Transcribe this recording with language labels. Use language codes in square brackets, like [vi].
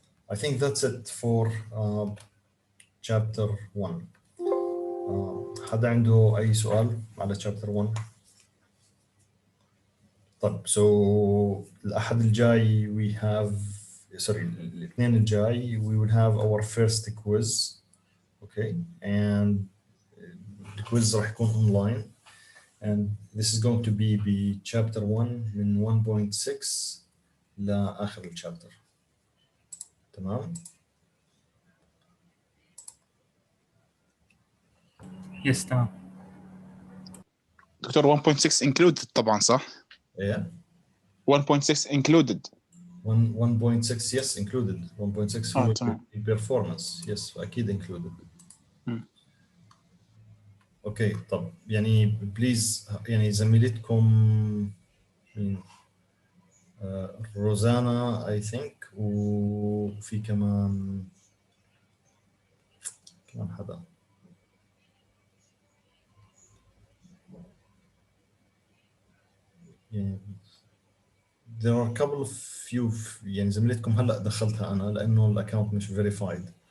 [en] I think that's it for chapter 1. [ar] حدا عنده أي سؤال على chapter 1؟ طيب so الأحد الجاي [en] we have [ar] الاثنين الجاي [en] we will have our first quiz. Okay, and the quiz [ar] راح يكون [en] online and this is going to be chapter 1 [ar] من 1.6 لآخر الشابتر. تمام؟ يس تمام. دكتور 1.6 included طبعا صح؟ ايه [en] 1.6 included. 1.6 yes included. 1.6 هو [ar] تمام. [en] performance yes أكيد included. [ar] اوكي طب يعني بليز يعني زميلتكم مين؟ روزانا اي ثينك وفي كمان حدا يعني [en] there are a couple of few [ar] يعني زميلتكم هلا دخلتها انا لانه الاكونت مش verified.